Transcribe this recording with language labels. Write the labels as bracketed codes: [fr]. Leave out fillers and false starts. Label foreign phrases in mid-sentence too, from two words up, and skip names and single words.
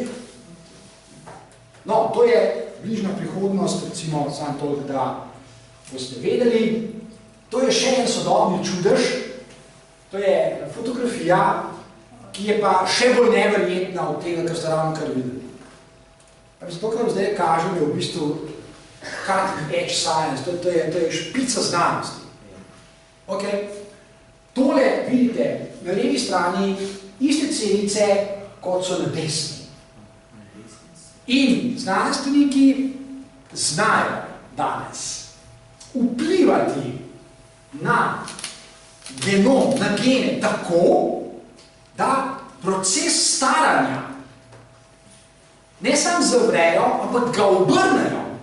[sl] No, to je bližnja prihodnost, recimo, samo toliko, da boste vedeli. To je še en sodobni čudež, to je fotografija, ki je pa še bolj neverjetna od tega, kar ste ravno kar videli. Zato, kar vam zdaj kažem, je v bistvu [en] cutting edge science, [sl] to je špica znanosti. Ok, tole vidite na levi strani iste celice, kot so na desni. In znanstveniki znajo danes vplivati na genom, na gene tako, da proces staranja ne samo zavrejo, ampak ga obrnejo.